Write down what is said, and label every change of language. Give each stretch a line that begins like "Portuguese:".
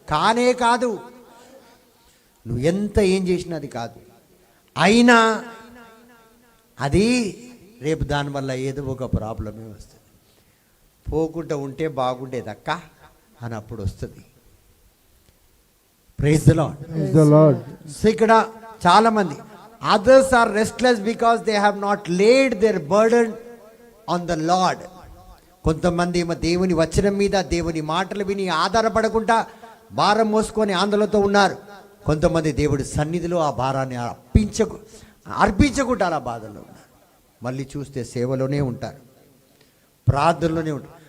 Telugu: కానే కాదు, నువ్వు ఎంత ఏం చేసినా అది కాదు. అయినా అది రేపు దానివల్ల ఏదో ఒక ప్రాబ్లమే వస్తుంది. పోకుండా ఉంటే బాగుండేది అక్క అని అప్పుడు వస్తుంది.
English: Praise the lord. Praise the lord.
Telugu: So ఇక్కడ చాలామంది
English: others are restless because they have not laid their burden on the Lord.
Telugu: కొంతమంది ఏమో దేవుని వచనం మీద దేవుని మాటలు విని ఆధారపడకుండా భారం మోసుకొని ఆందోళనతో ఉన్నారు. కొంతమంది దేవుడి సన్నిధిలో ఆ భారాన్ని అర్పించకుండా అలా బాధల్లో ఉన్నారు. మళ్ళీ చూస్తే సేవలోనే ఉంటారు, ప్రార్థనలోనే ఉంటారు.